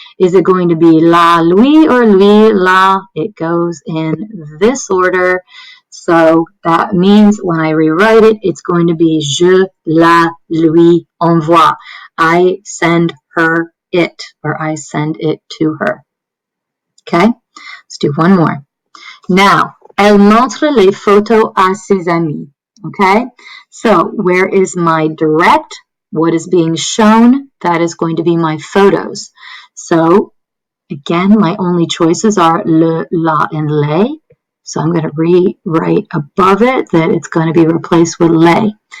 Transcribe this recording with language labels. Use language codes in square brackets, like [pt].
[en] Is it going to be la, lui, or lui, la? It goes in this order. So that means when I rewrite it, it's going to be [fr] je la lui envoie. [en] I send her it, or I send it to her. Okay, let's do one more. Now, [fr] elle montre les photos à ses amis. [en] Okay, so where is my direct? What is being shown? That is going to be my photos. So again, my only choices are le, la, and les. So I'm going to rewrite above it that it's going to be replaced with les.